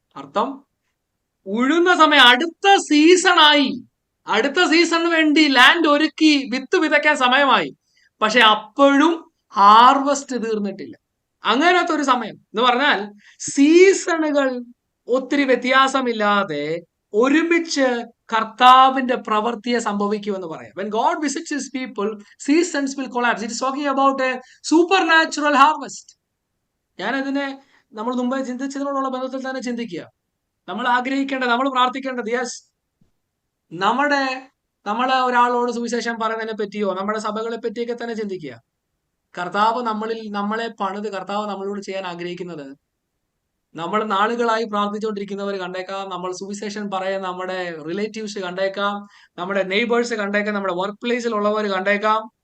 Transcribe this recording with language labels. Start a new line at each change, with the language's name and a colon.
Malayalam: അർത്ഥം, ഉഴുന്ന സമയം അടുത്ത സീസണായി, അടുത്ത സീസണിന് വേണ്ടി ലാൻഡ് ഒരുക്കി വിത്ത് വിതയ്ക്കാൻ സമയമായി. പക്ഷെ അപ്പോഴും ഹാർവസ്റ്റ് തീർന്നിട്ടില്ല. അങ്ങനത്തെ ഒരു സമയം എന്ന് പറഞ്ഞാൽ സീസണുകൾ ഒത്തിരി വ്യത്യാസമില്ലാതെ ഒരുമിച്ച് കർത്താവിന്റെ പ്രവൃത്തിയെ സംഭവിക്കുമെന്ന് പറയാം.
English: When God visits his people, seasons will collapse. It is talking about a supernatural harvest.
Malayalam: ഞാനതിനെ നമ്മൾ മുമ്പേ ചിന്തിച്ചതിനോടുള്ള ബന്ധത്തിൽ തന്നെ ചിന്തിക്കുക. നമ്മൾ ആഗ്രഹിക്കേണ്ടത്, നമ്മൾ പ്രാർത്ഥിക്കേണ്ടത്, യെസ്, നമ്മളെ ഒരാളോട് സുവിശേഷം പറയുന്നതിനെ പറ്റിയോ നമ്മുടെ സഭകളെ പറ്റിയൊക്കെ തന്നെ ചിന്തിക്കുക. കർത്താവ് നമ്മളെ പണിത് കർത്താവ് നമ്മളോട് ചെയ്യാൻ ആഗ്രഹിക്കുന്നത്, നമ്മൾ നാളുകളായി പ്രാർത്ഥിച്ചുകൊണ്ടിരിക്കുന്നവർ കണ്ടേക്കാം, നമ്മൾ സുവിശേഷം പറയാൻ നമ്മുടെ റിലേറ്റീവ്സ് കണ്ടേക്കാം, നമ്മുടെ നെയ്ബേഴ്സ് കണ്ടേക്കാം, നമ്മുടെ വർക്ക് പ്ലേസിൽ ഉള്ളവർ കണ്ടേക്കാം.